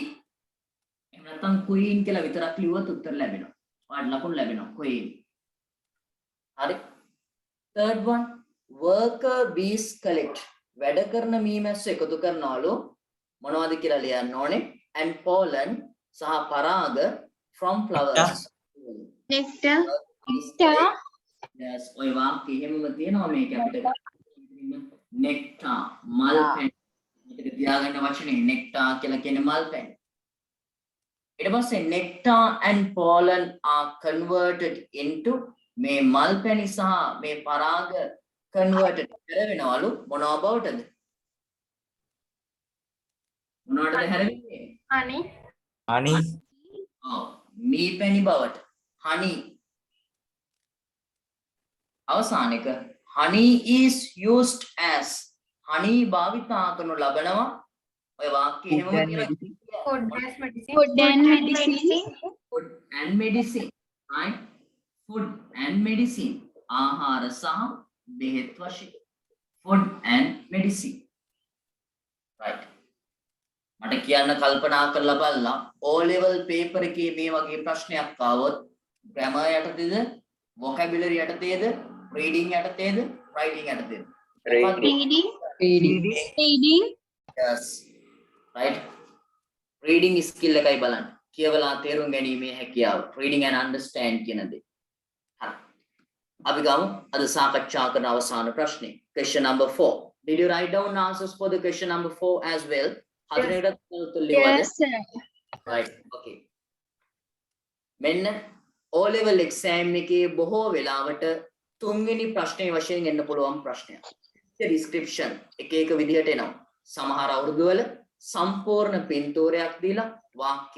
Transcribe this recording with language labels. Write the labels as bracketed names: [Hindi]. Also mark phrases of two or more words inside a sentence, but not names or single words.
[Sinhala] එහෙම නැත්නම් queen කියලා විතරක් ලියුවොත් උත්තර ලැබෙනවා. ඔයාලට ලකුණු ලැබෙනවා queen. හරි. [English] third one worker bees collect. [Sinhala] වැඩ කරන මීමැස්සෝ එකතු කරනවලු මොනවද කියලා ලියන්න ඕනේ [English] and pollen [Sinhala] සහ පරාග [English] from flowers. Nectar. [Sinhala] yes ඔය වාක්‍ය එහෙමම තියෙනවා මේක අපිට. nectar මල් පැණි. මේක තියාගන්න වචනේ nectar කියලා කියන්නේ මල් පැණි. ඊට පස්සේ [English] nectar and pollen are converted into [Sinhala] මේ මල් පැණි සහ මේ පරාග converted කරවෙනවලු මොනවා බවටද? මොනවටද හැරෙන්නේ? [English] Honey. Honey. [Sinhala] මී පැණි බවට honey. අවසාන එක [English] honey is used as honey [Sinhala] භාවිතා කරනු ලබනවා ඔය වාක්‍යය එහෙමම කියලා [English] Food and medicine. food and medicine right food and medicine [Sinhala] ආහාර සහ බෙහෙත් වශයෙන් [English] food and medicine right [Sinhala] මට කියන්න කල්පනා කරලා බලලා O level paper එකේ මේ වගේ ප්‍රශ්නයක් ආවොත් grammar යටතේද vocabulary යටතේද reading යටතේද writing යටතේද [English] Reading. yes right reading skill [Sinhala] එකයි බලන්න කියවලා තේරුම් ගැනීමේ හැකියාව [English] reading and understand [Sinhala] කියන දේ හරි අපි ගමු අද සාකච්ඡා කරන අවසාන ප්‍රශ්නේ [English] question number 4 did you write down answers for the question number 4 as well [Sinhala] හතරේකට උත්තර ලියවද [English] Yes, sir. right okay [Sinhala] මෙන්න O level exam එකේ බොහෝ වෙලාවට තුන්වෙනි ප්‍රශ්නේ වශයෙන් එන්න පුළුවන් ප්‍රශ්නයක් description එක එක විදිහට එනවා සමහර අවුරුදු වල සම්පූර්ණ පින්තූරයක් දීලා වාක්‍ය